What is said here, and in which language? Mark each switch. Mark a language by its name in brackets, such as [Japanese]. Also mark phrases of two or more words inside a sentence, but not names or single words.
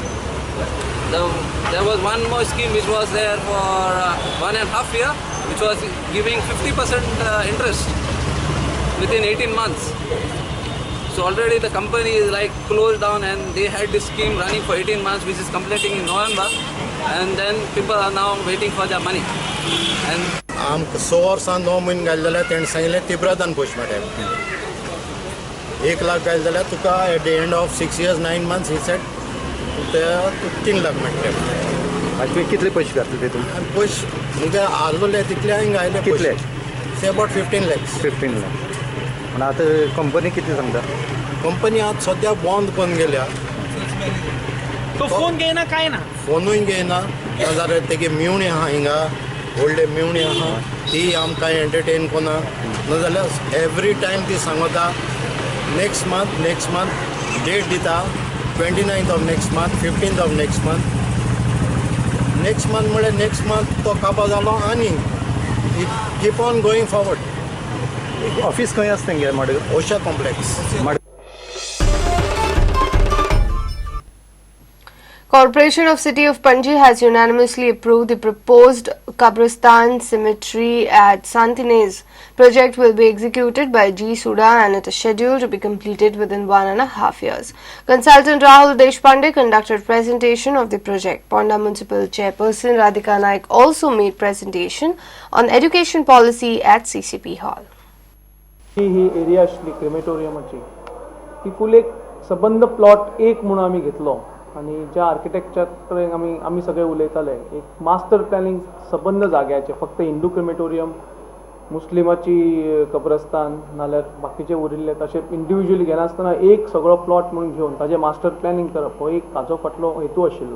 [English] There was one more scheme which was there for 1.5 years, which was giving 50% interest within 18 months. So already the company is like closed down, and they had this scheme running for 18 months, which is completing in November, and then people are now waiting for their money. And [Konkani] आमकां 6 वर्सां 9 म्हयने घाले जाल्यार तेणें सांगिल्लें तिब्रादान पयशे मेळटात. 1 लाख घाले जाल्यार तुका [English] at the end of 6 years 9 months he said [Konkani] ते 3 लाख मेळटात. आनी तुवें कितले पयशे घातले तेतून? पयशे म्हणजे आसलोले तितले हांवें घायले. कितले? [English] say about 15 lakhs. [Konkani] 15 लाख. पूण आतां कंपनी कितले सांगता? कंपनी आतां सद्या बंद करून गेल्या. तो फोन घेयना काय ना? फोनूय घेयना. नाजाल्यार तेगे मेवणी आहा हिंगा, व्हडले मेवणी आहा, ती आमकां एंटरटेन कोना. [English] नाजाल्यार every time [Konkani] ती सांगता [English] next month date दिता 29th of next month, 15th of next month. next month म्हळ्यार next month [Konkani] तो काबार जालो आनी [English] it keep on going forward. [Konkani] ऑफिस खंय आसा तेंगे मडगांव? ओशा कॉम्प्लेक्स. [English] Corporation of City of Panji has unanimously approved the proposed Kabristan Cemetery at Santinez. Project will be executed by G. Suda and it is scheduled to be completed within 1.5 years. Consultant Rahul Deshpande conducted presentation of the project. Ponda Municipal Chairperson Radhika Naik also made presentation on education policy at CCP Hall. [Konkani] ही एरिया आशिल्ली क्रेमेटोरियमाची ती फूल एक सबंद प्लॉट एक म्हणून आमी घेतलो आनी ज्या आर्किटेक्चराक आमी सगळे उलयताले एक [English] master planning [Konkani] सबंद जाग्याचे फक्त [English] Hindu crematorium [Konkani] मुस्लिमाची कब्रस्तान नाल्यार बाकीचे उरिल्ले तशें इंडिविज्युअली घेनासतना एक सगळो प्लॉट म्हणून घेवन ताजें [English] master planning [Konkani] करप हो एक ताजो फाटलो हेतू आशिल्लो.